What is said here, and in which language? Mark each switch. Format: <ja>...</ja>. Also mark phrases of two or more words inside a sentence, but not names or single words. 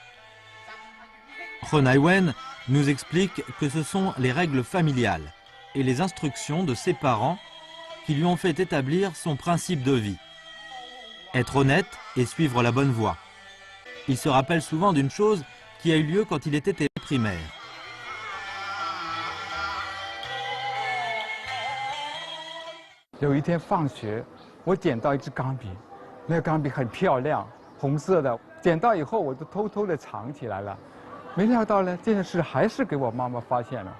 <fr>He Nai-wen nous explique que ce sont les règles familiales et les instructions de ses parents qui lui ont fait établir son principe de vie. Être honnête et suivre la bonne voie. Il se rappelle souvent d'une chose qui a eu lieu quand il était élève primaire.</fr> <zh>有一天放学，我捡到一支钢笔，那个钢笔很漂亮，红色的。捡到以后，我就偷偷的藏起来了。没料到呢，这件事还是给我妈妈发现了。</zh>